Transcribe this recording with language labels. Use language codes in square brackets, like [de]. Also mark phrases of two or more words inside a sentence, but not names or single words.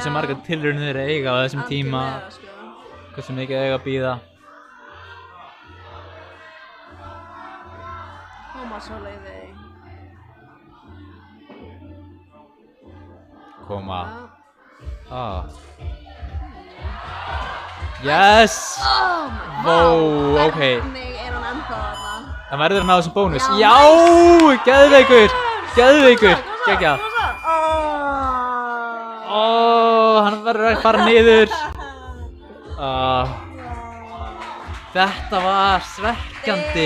[is] hversu margar tilraunir þeir eiga á þessum tíma, Algjörlega, sko. hversu mikið eiga að bíða. Sóleyfi. Koma. Já. Yes! [en] Oh my [is] Vó, [en] god. [is] ok. Hvernig er hann ennþá þarna? Það verður að ná þessum bónus. Já, Já! Geðveikur! Geðveikur! Gekkja. Hann verður að fara niður. Þetta var svekkjandi.